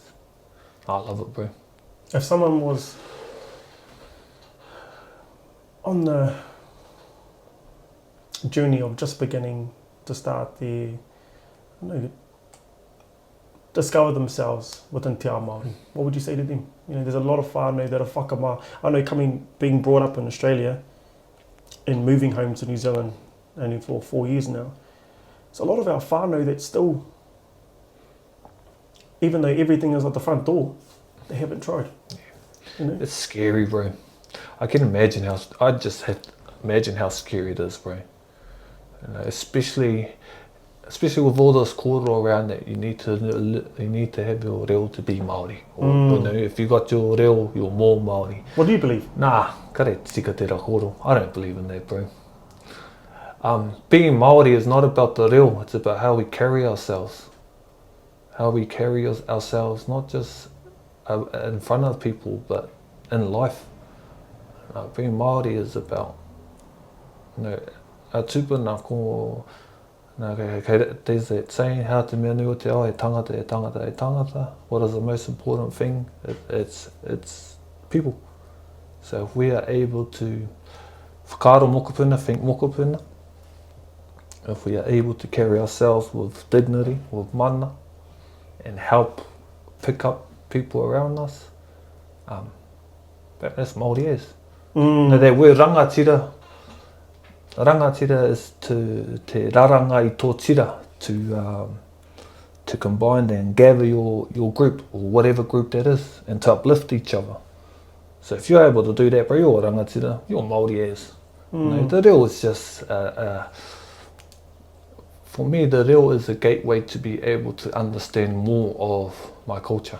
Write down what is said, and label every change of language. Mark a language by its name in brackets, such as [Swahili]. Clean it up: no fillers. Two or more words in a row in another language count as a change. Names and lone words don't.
[English] I love it, bro. If someone was on the journey of just beginning to start discover themselves within [Māori] te ao Māori, [English] what would you say to them? You know, there's a lot of whānau that are whakamā. I know being brought up in Australia and moving home to New Zealand only for 4 years now, so a lot of our whānau that still, even though everything is at the front door, they haven't tried. You know? It's scary, bro. I can imagine how scary it is, bro. You know, especially with all this kōrero around that, you need to have your reo to be Māori. Or, you know, if you got your reo, you're more Māori. What do you believe? Nah, [Māori] kare tika te kōrero. [English] I don't believe in that, bro. Being Māori is not about the reo, it's about how we carry ourselves. How we carry ourselves, not just in front of people, but in life. Being Māori is about, you know, our [Māori] tūpuna ko, [English] there's that saying, how [Māori] te mea nui o te ao, e tangata, e tangata, e tangata. [English] What is the most important thing? It's people. So if we are able to [Māori] whakaaro mokopuna, [English] think mokopuna, if we are able to carry ourselves with dignity, with mana, and help pick up people around us, that's Māori is. Now that word rangatira is [Māori] te raranga i tō tira, [English] to combine and gather your group, or whatever group that is, and to uplift each other. So if you're able to do that, bro, you're rangatira, you're Māori as. You know, the reo is just, for me, the reo is a gateway to be able to understand more of my culture.